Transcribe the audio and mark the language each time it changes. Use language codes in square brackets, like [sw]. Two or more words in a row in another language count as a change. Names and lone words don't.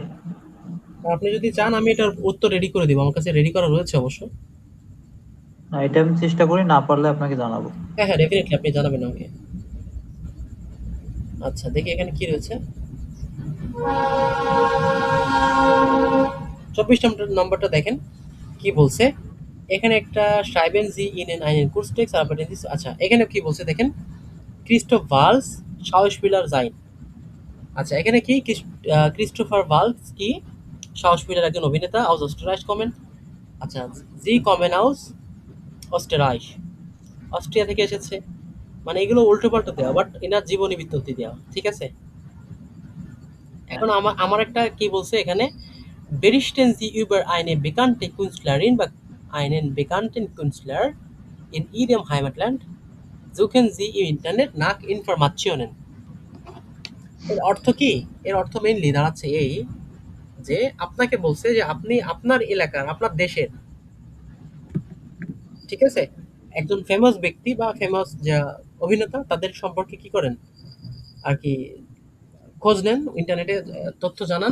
[bn] আর আপনি যদি চান আমি এটার উত্তর রেডি করে দিব, আমার কাছে রেডি করা রয়েছে অবশ্য। না, এটা আমি চেষ্টা করি, না পারলে আপনাকে জানাবো। হ্যাঁ হ্যাঁ, ডেফিনেটলি আপনি জানাবেন আমাকে। আচ্ছা দেখি এখানে কি রয়েছে। 24 নম্বরটা দেখেন কি বলছে। এখানে একটা [de] schreiben Sie ihnen einen Kurztext arbeiten Sie, [bn] আচ্ছা এখানে কি বলছে দেখেন, ক্রিস্টোফ ভালস [de] Schauspieler sein। [bn] আচ্ছা এখানে কি ক্রিস্টোফার ভালস কি Schauspieler, একজন অভিনেতা [de] aus Österreich kommen। আচ্ছা Sie kommen aus Österreich, [bn] অস্ট্রিয়া থেকে এসেছে। মানে এগুলো উল্টো পাল্টা দেওয়া, বাট এনার জীবনী বৃত্তান্তি দেওয়া, ঠিক আছে। হ্যাঁ। এখন আমার আমার একটা কি বলছে এখানে, [de] berichten Sie über eine bekannte Künstlerin বা einen bekannten Künstler in Ihrem Heimatland, suchen Sie im Internet nach Informationen। [bn] এর অর্থ কি? এর অর্থ মেইনলি দাঁড়াচ্ছে এই যে আপনাকে বলছে যে আপনি আপনার এলাকার, আপনার দেশের, ঠিক আছে, একজন ফেমাস ব্যক্তি বা ফেমাস যা অভিনেতা তাদের সম্পর্কে কি করেন আর কি, খোঁজ নেন ইন্টারনেটে, তথ্য জানান।